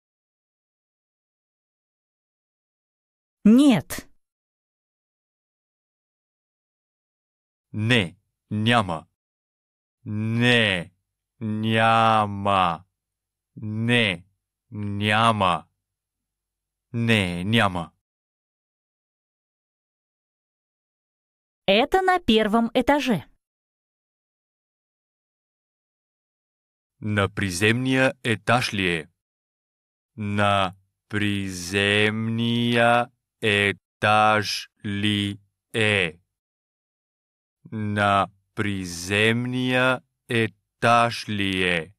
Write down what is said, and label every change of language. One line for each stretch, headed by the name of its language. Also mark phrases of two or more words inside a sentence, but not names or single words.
Russian: Нет.
Bulgarian: Не, няма. Не, няма. Не, няма. Не, няма.
Russian: Это на 1-м этаже.
Bulgarian: На приземния етаж ли е? На приземния етаж ли е? На приземния етаж ли е?